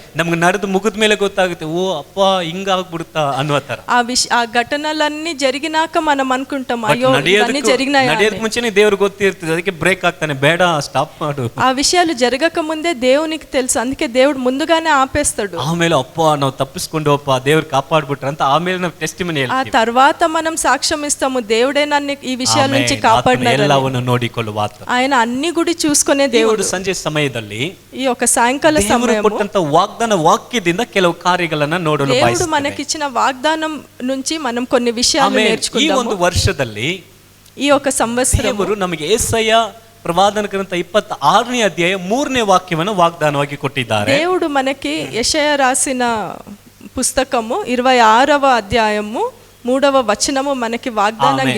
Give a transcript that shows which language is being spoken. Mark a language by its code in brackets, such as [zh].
[kn] ನಮ್ಗೆ ನಡೆದು ಮುಗಿದ ಮೇಲೆ ಗೊತ್ತಾಗುತ್ತೆ, ಓ ಅಪ್ಪ ಹಿಂಗಾಗ್ಬಿಡುತ್ತಾ ಅನ್ನೋ ತರ. [te] ఆ ఘటనలన్నీ జరిగినాక మనం అనుకుంటాం, అయ్యో ఇవన్నీ జరిగినాయా. [kn] ನಡೆಯೋದಕ್ಕೆ ಮುಂಚೆನೆ ದೇವ್ರಿಗೆ ಗೊತ್ತಿರ್ತದೆ, ಅದಕ್ಕೆ ಬ್ರೇಕ್ ಆಗ್ತಾನೆ, ಬೇಡ ಸ್ಟಾಪ್ ಮಾಡು. [te] ఆ విషయాలు జరగక ముందే దేవునికి తెలుసు, అందుకే దేవుడు ముందుగానే ఆపేస్తాడు. [kn] ಆಮೇಲೆ ಅಪ್ಪ ನಾವು ತಪ್ಪಿಸ್ಕೊಂಡು ಅಪ್ಪ ದೇವ್ರು ಕಾಪಾಡ್ಬಿಟ್ರ ಅಂತ ಆಮೇಲೆ ನಾವು ಟೆಸ್ಟಿಮನಿ ఆ ಹೇಳ್ತೀವಿ. [te] తర్వాత మనం సాక్ష్యం ఇస్తాము, దేవుడే నన్ను ఈ విషయాల నుంచి కాపాడినాడు. [kn] ಎಲ್ಲವನ್ನು ನೋಡಿಕೊಳ್ಳುವ ಆತನು. [te] ఆయన అన్ని కూడా చూసుకునే దేవుడు. [kn] ಸಂಜೆ ಸಮಯದಲ್ಲಿ [te] ఈ ఒక సాయంకాల సమయం [kn] ಕೊಟ್ಟಂತ ವಾಗ್ದಾನ ವಾಕ್ಯದಿಂದ ಕೆಲವು ಕಾರ್ಯಗಳನ್ನ ನೋಡಲು [te] దేవుడు మనకిచ్చిన వాగ్దానం నుంచి మనం కొన్ని విషయాలు [kn] ಈ [te] నేర్చుకుందాము. [kn] ಒಂದು ವರ್ಷದಲ್ಲಿ [te] ఈ ఒక సంవత్సరం [kn] ದೇವರು ನಮಗೆ ಯೆಶಾಯ ಪ್ರವಾದನ ಗ್ರಂಥ 26ನೇ ಅಧ್ಯಾಯ 3ನೇ ವಾಕ್ಯವನ್ನು ವಾಗ್ದಾನವಾಗಿ ಕೊಟ್ಟಿದ್ದಾರೆ. [te] దేవుడు మనకి యెషయా రాసిన పుస్తకము 26వ అధ్యాయము 3వ వచనము మనకి వాగ్దానంగా